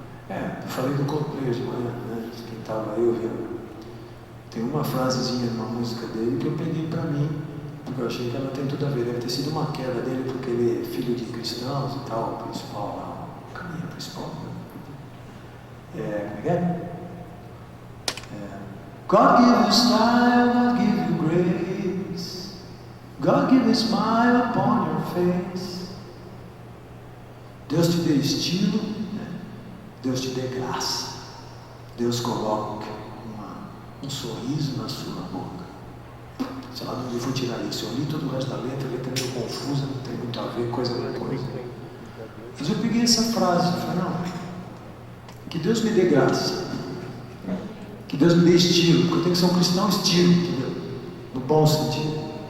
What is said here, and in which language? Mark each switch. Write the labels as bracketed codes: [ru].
[pt] Eu falei do Coldplay de manhã, né? Quem estava aí ouvindo. Tem uma frasezinha numa música dele que eu peguei para mim, porque eu achei que ela tem tudo a ver. Deve ter sido uma queda dele, porque ele é filho de cristãos e tal, o principal lá, o caminho principal. Como é que é? [en] God give you style, God give you grace, God give a smile upon your face. [pt] Deus te dê estilo, né? Deus te dê graça, Deus coloque um sorriso na sua boca. Sei lá, não vou tirar isso. Eu li todo o resto da letra, a letra é meio confusa, não tem muito a ver, coisa com coisa. Mas eu peguei essa frase e falei, não, que Deus me dê graça, que Deus me dê estilo, porque eu tenho que ser um cristão estilo, entendeu? No bom sentido.